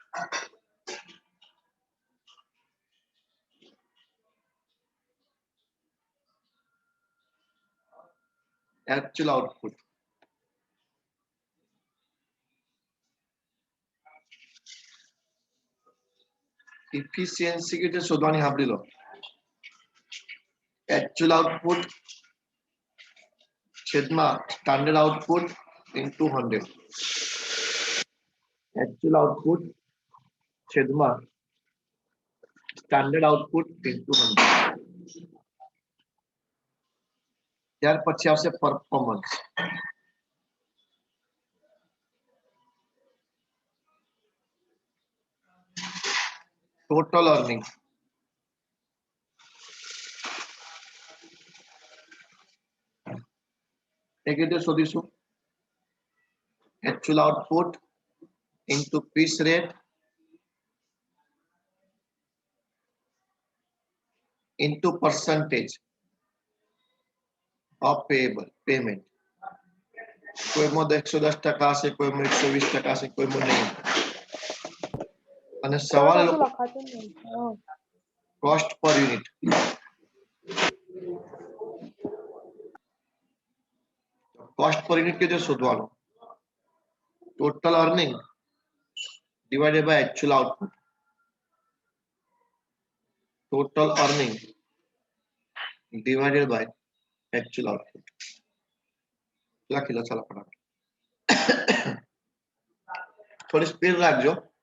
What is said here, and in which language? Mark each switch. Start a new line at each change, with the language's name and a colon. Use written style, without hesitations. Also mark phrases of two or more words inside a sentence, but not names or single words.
English: Actual output.
Gujarati: Efficiency કે જે શોધવાની સાંભળી લો.
English: Actual output છેદમાં standard output into 100. Actual output છેદમાં standard output into 100.
Gujarati: ત્યાર પછી આવશે performance.
English: Total earning.
Gujarati: એક રીતે શોધીશું.
English: Actual output into piece rate into percentage of payable payment.
Gujarati: કોઈમાં 110% હશે, કોઈમાં 120% હશે, કોઈમાં નહીં. અને સવાલ કશું લોકો લખાતું નહીં. હા.
English: cost per unit. Cost per unit
Gujarati: કે જે શોધવાનો.
English: Total earning divided by actual output. Total earning divided by actual output.
Gujarati: લખી લો ચાલો ફટાફટ. થોડી સ્પીડ રાખજો.